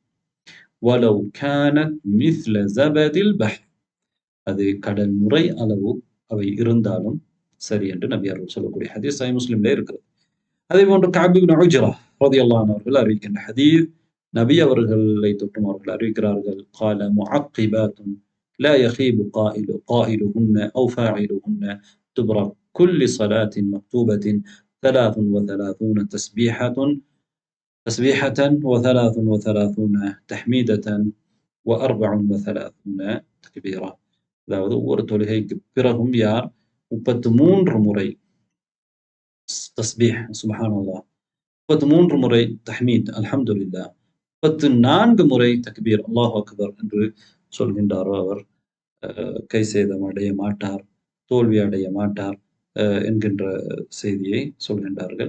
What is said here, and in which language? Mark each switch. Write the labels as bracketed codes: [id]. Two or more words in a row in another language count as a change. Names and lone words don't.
[ar] ولو كانت مثل زبد البحر, [ta] அது கடல் நுரை அளவு அவை இருந்தாலும் சரி என்று நபி அவர்கள் சொல்லக்கூடிய ஹதீஸ் சஹீஹ் முஸ்லிம்ல இருக்கிறது. அதே போன்று கஅப் இப்னு உஜ்ரா [ar] رضي الله عنه [ta] அவர்கள் அறிவிக்கின்ற ஹதீஸ், நபி அவர்களை தொற்றும் அவர்கள் அறிவிக்கிறார்கள், [ar] قال معقبات لا يخيب قائلهن أو فاعلهن دبر كل صلاة مكتوبة 33 تسبيحة و33 تحميدة و34 تكبيرة. [ta] அதாவது ஒரு தொழுகைக்கு பிறகும் யார் 33 முறை தஸ்பீஹ் சுப்ஹானல்லாஹ், 33 முறை தஹ்மீத் அல்ஹம்துலில்லாஹ், 34 முறை தக்பீர் [ar] الله أكبر [ta] என்று சொல்கின்றாரோ அவர் கை சேதம் அடைய மாட்டார், தோல்வி அடைய மாட்டார் என்கின்ற செய்தியை சொல்கின்றார்கள்.